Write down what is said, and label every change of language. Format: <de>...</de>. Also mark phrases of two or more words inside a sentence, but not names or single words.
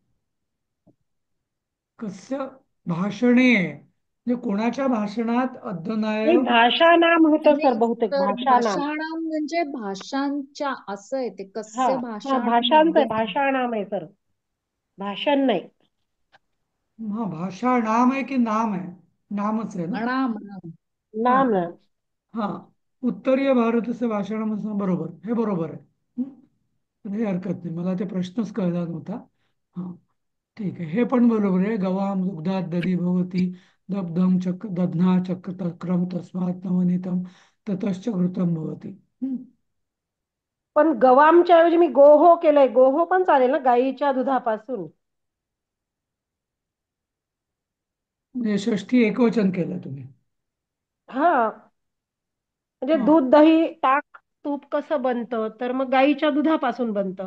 <mr>कसं भाषणे आहे म्हणजे कोणाच्या भाषणात नाही, अध्याय? भाषा नाम होतं सर नाही बहुतेक, तर भाषा नाम. भाषाणाम म्हणजे भाषांच्या असं आहे ते, हा</mr> <sa>कस्य</sa> <mr>हा,</mr> <sa>भाषाणाम</sa> <mr>भाषांच आहे, अध्ययन. भाषा नाम आहे सर, भाषण नाही. हा, भाषा नाम आहे की नाम आहे? नामच आहे ना? नाम नाम. हा नाम नाम. हा,</mr> <sa>उत्तरीय भारतस्य भाषणम</sa> <mr>बरोबर, हे बरोबर आहे. तर हे हरकत नाही, मला ते प्रश्नच कळला नव्हता. हा, ठीक आहे, हे पण बरोबर आहे.</mr> <sa>गवाम दुग्धात दधी भवती दब्धम चक्र दध्ना चक्र तक्रम तस्मात् नवनीतम ततश्च घृतम भवती.</sa> <mr>पण गवामच्या ऐवजी मी गोहो केलंय. गोहो पण चालेल ना, गाईच्या दुधापासून. म्हणजे षष्ठी एकवचन केलं तुम्ही? हा, म्हणजे हा, दूध दही ताक तूप कसं बनतं, तर मग गाईच्या दुधापासून बनतं.</mr>